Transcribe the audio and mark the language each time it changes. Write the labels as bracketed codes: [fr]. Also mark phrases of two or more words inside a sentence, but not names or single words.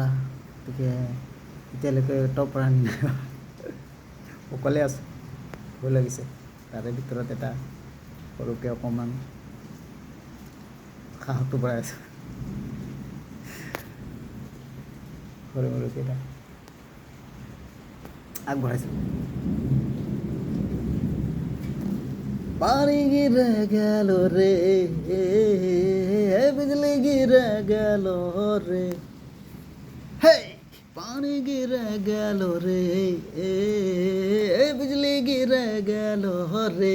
[as] গতিকে এতিয়ালৈকে টপ ৰাণী নাই, অকলে আছোঁ, ভয় লাগিছে। তাৰে ভিতৰত এটা সৰুকৈ অকণমান সাহসটো বঢ়াই আছে, সৰু সৰুকৈ এটা আগবঢ়াইছোঁ। [bho] पानी गिरे गेल रे, बिजली गिरे गेल रे, हे पानी गिरे गेल रे, बिजली गिरे गेल रे।